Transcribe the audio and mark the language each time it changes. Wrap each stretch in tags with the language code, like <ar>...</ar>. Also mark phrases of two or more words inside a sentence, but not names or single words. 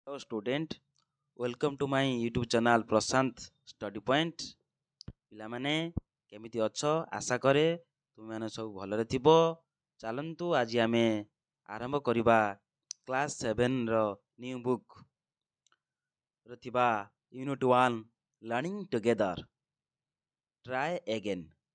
<en>Hello student, welcome to my YouTube channel Prashant Study Point.</en> <or>ପିଲାମାନେ କେମିତି ଅଛ? ଆଶା କରେ ତୁମେମାନେ ସବୁ ଭଲରେ ଥିବ। ଚାଲନ୍ତୁ ଆଜି ଆମେ ଆରମ୍ଭ କରିବା କ୍ଲାସ୍ 7 ର</or> <en>new book</en> <or>ରେ ଥିବା ୟୁନିଟ୍ 1 ଲର୍ଣ୍ଣିଂ ଟୁଗେଦର ଟ୍ରାଏ ଏଗେନ୍।</or>